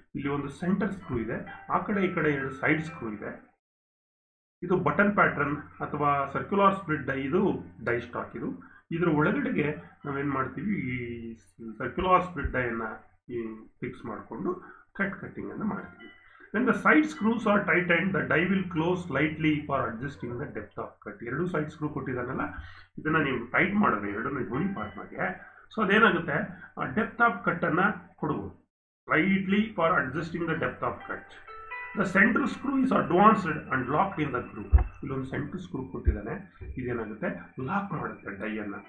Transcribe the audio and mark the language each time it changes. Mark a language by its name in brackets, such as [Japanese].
[Kannada] ಇಲ್ಲಿ ಒಂದು centre screw ಇದೆ, ಆ ಕಡೆ ಈ ಕಡೆ 2 ಸೈಡ್ ಸ್ಕ್ರೂ ಇದೆ. ಇದು ಬಟನ್ ಪ್ಯಾಟ್ರನ್ ಅಥವಾ ಸರ್ಕ್ಯುಲರ್ ಸ್ಪ್ಲಿಟ್ ಡೈ, ಇದು ಡೈ ಸ್ಟಾಕ್. ಇದು ಇದರ ಒಳಗಡೆಗೆ ನಾವೇನು ಮಾಡ್ತೀವಿ, ಈ ಸರ್ಕ್ಯುಲರ್ ಸ್ಪ್ಲಿಟ್ ಡೈಯನ್ನು ಫಿಕ್ಸ್ ಮಾಡಿಕೊಂಡು ಕಟ್ಟಿಂಗನ್ನು ಮಾಡ್ತೀವಿ. [English] When the side screws are tightened, the die will close slightly for adjusting the depth of cut. [Kannada] 2 side screw ಕೊಟ್ಟಿದ್ದಾನಲ್ಲ, ಇದನ್ನು ನೀವು ಟೈಟ್ ಮಾಡಿದ್ರೆ ಎರಡನ್ನೂ ಯೂನಿಫಾರ್ಮ್ ಆಗಿ, ಸೊ ಅದೇನಾಗುತ್ತೆ, ಡೆಪ್ತ್ ಆಫ್ ಕಟ್ಟನ್ನು ಕೊಡ್ಬೋದು [English] Slightly for adjusting the depth of cut. The central screw is advanced and locked in the groove. [Kannada] ಇಲ್ಲೊಂದು central screw ಕೊಟ್ಟಿದ್ದಾನೆ, ಇದೇನಾಗುತ್ತೆ, lock ಮಾಡುತ್ತೆ ಡೈಯನ್ನು.